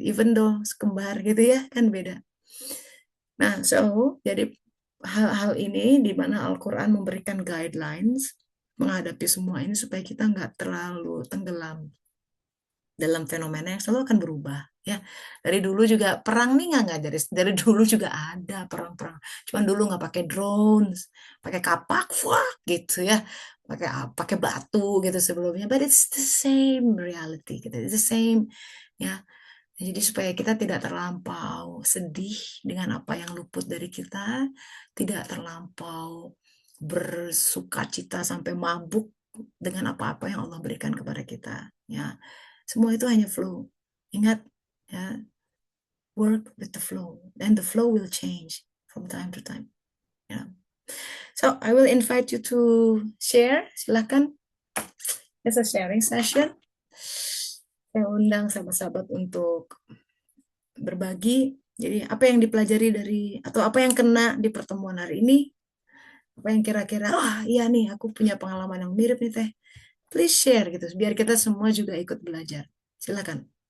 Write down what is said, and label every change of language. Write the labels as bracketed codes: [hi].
[en] Even though [id] sekembar gitu ya, kan beda. Nah, so jadi hal-hal ini di mana Al-Quran memberikan guidelines menghadapi semua ini supaya kita nggak terlalu tenggelam dalam fenomena yang selalu akan berubah ya. Dari dulu juga perang nih nggak dari dulu juga ada perang-perang. Cuman dulu nggak pakai drones, pakai kapak, wah gitu ya, pakai batu gitu sebelumnya. [en] But it's the same reality gitu, it's the same ya. [id] Jadi supaya kita tidak terlampau sedih dengan apa yang luput dari kita, tidak terlampau bersukacita sampai mabuk dengan apa-apa yang Allah berikan kepada kita. Ya, semua itu hanya flow. Ingat, [en] ya, work with the flow, and the flow will change from time to time. Ya. So I will invite you to share. [id] Silakan, [en] it's a sharing session. [id] Saya undang sahabat-sahabat untuk berbagi. Jadi apa yang dipelajari dari atau apa yang kena di pertemuan hari ini? Apa yang kira-kira, wah iya nih aku punya pengalaman yang mirip nih Teh. [en] Please share [id] gitu, biar kita semua juga ikut belajar. Silakan.